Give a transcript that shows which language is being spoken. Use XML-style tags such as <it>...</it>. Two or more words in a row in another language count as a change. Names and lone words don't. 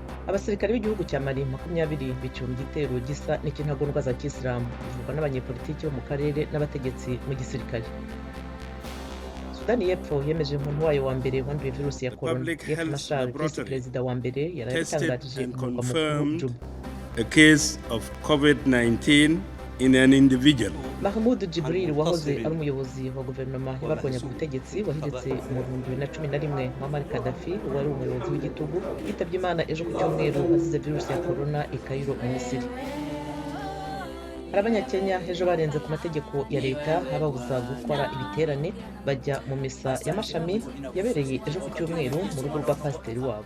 <rw>Abasirikare b'igihugu cya Mali 20 biciwe mu gitero gisa n'ikintagondwa za Kisilamu bivugwa n'abanyepolitiki bo mu karere n'abategetsi mu gisirikare. Sudani y'Epfo yemeje umuntu wayo wa mbere wanduye virusi ya corona. Riek Machar, visi perezida wa mbere, yarabitangarije mu murwa mukuru Juba.</rw> <en>A case of COVID-19 in an individual.</en> <rw>Mahmoud Jibril wahoze ari umuyobozi wa guverinoma y'abarwanyaga ubutegetsi wahiritse mu 2011 Muammar Gaddafi wari umuyobozi w'igitugu yitabye Imana ejo ku cyumweru azize virusi ya corona i Cairo mu Misiri. Hari Abanyakenya ejo barenze ku mategeko ya leta ababuza gukora ibiterane bajya mu misa y'amashami yabereye ejo ku cyumweru mu rugo rwa pasiteri wabo.</rw>